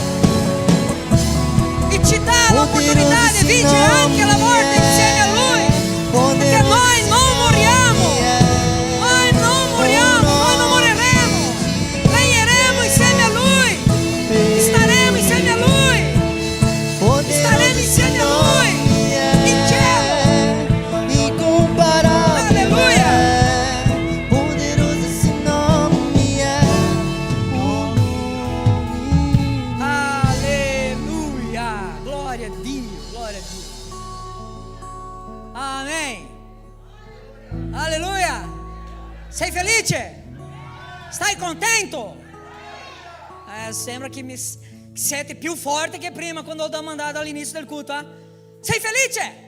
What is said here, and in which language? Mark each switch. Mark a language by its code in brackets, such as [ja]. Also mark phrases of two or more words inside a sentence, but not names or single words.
[it] e ci dà l'opportunità di vincere anche la morte insieme a Lui, perché noi non moriamo, noi non moriremo, regneremo insieme a Lui, staremo insieme a Lui, staremo insieme a Lui in cielo. [pt] Incomparável. Aleluia. Poderoso esse nome é. O nome. [it] Alleluia, glória a Dio, glória a Dio. Amém. Alleluia. Sei felice? Stai contento? Sembra che siete più forte che prima quando ho domandato all'inizio del culto. Sei felice?